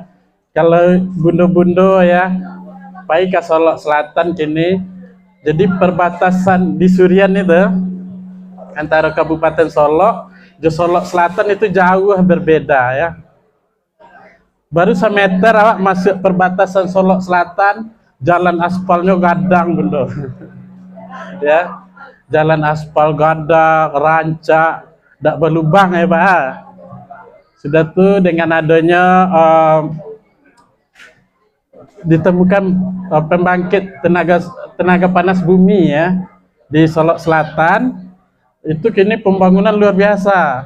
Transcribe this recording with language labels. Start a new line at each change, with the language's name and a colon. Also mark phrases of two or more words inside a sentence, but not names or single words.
Minangkabau: Kalau bundo-bundo ya, baik ke Solok Selatan kini.
Indonesian: Jadi perbatasan di Surian itu antara Kabupaten Solok dan Solok Selatan itu jauh berbeda ya.
Minangkabau: Baru 1 meter awak masuk perbatasan Solok Selatan, jalan aspalnya gadang bundo. Ya, jalan aspal gadang, rancak,
Indonesian: tidak berlubang ya Pak. Sudah tuh dengan adanya ditemukan pembangkit tenaga panas bumi ya di Solok Selatan, itu kini pembangunan luar biasa.